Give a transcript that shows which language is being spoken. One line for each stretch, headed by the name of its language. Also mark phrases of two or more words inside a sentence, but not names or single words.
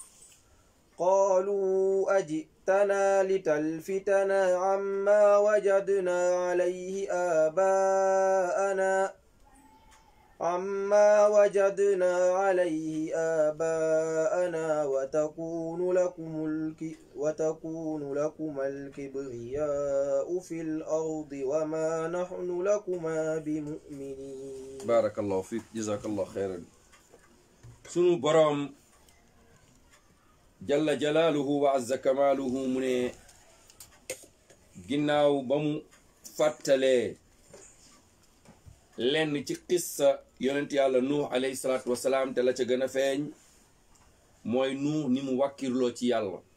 Arabic: قالوا أجئتنا لتلفتنا عما وجدنا عليه عما وجدنا عليه آباءنا وتكون لكم الكبرياء في الأرض وما نحن لكما بمؤمنين. بارك الله فيك جزاك الله خيرا.
Wolof: sunu boroom
Arabic: جل جلاله وعز كماله
Wolof: mu ne ginnaaw ba mu fàttalee lenn ci qissa yonent yàlla nuux
Arabic: عليه الصلاة والسلام
Wolof: te la ca gën a feeñ mooy nuux ni mu wàkkirloo ci yàlla.